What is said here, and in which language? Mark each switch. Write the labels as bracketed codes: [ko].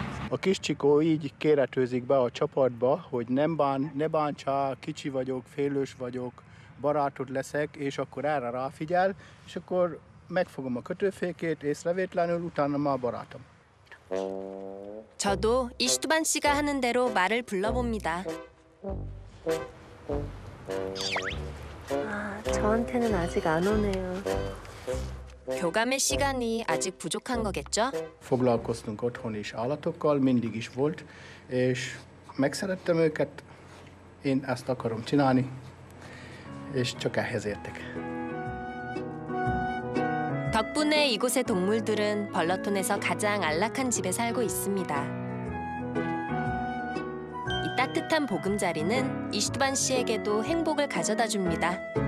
[hu] A kis csikó így kéretőzik be a csapatba, hogy ne bántsál, kicsi vagyok, félős vagyok, barátod leszek, és akkor erre ráfigyel, és akkor megfogom a kötőfékét, észrevétlenül, utána már barátom. [ko] 저도 이슈트반 씨가 하는 대로 말을 불러봅니다. 저한테는 아직 안 오네요. 교감의 시간이 아직 부족한 거겠죠? [hu] Foglalkoztunk otthon is állatokkal, mindig is volt, és megszerettem őket, én ezt akarom csinálni, és csak ehhez értek. [ko] 덕분에 이곳의 동물들은 벌러톤에서 가장 안락한 집에 살고 있습니다. 이 따뜻한 보금자리는 이슈트반 씨에게도 행복을 가져다 줍니다.